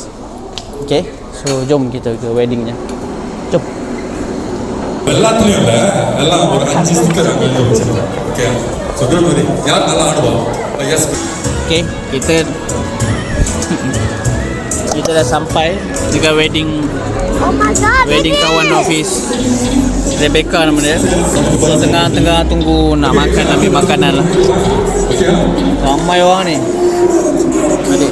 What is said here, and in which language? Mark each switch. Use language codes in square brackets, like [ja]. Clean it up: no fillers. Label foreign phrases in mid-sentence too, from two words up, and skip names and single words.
[en] Okay, so [ms] jom kita ke weddingnya. Jom. [ta] எல்லாத்துலயும் இல்ல எல்லாம் ஒரு 5 ஸ்டிக்கர் அங்க எழுதி வச்சிருக்கோம். [en] okay so don't worry [ta] யார் நல்லா ஆடுவோம் [en] எஸ். [ms] Okay, kita dah sampai dekat wedding. [en] Oh my god. [ms] Wedding kawan office Rebecca nama dia. So tengah-tengah tunggu nak makan, ambil makanan lah. Ramai orang ni. Adik.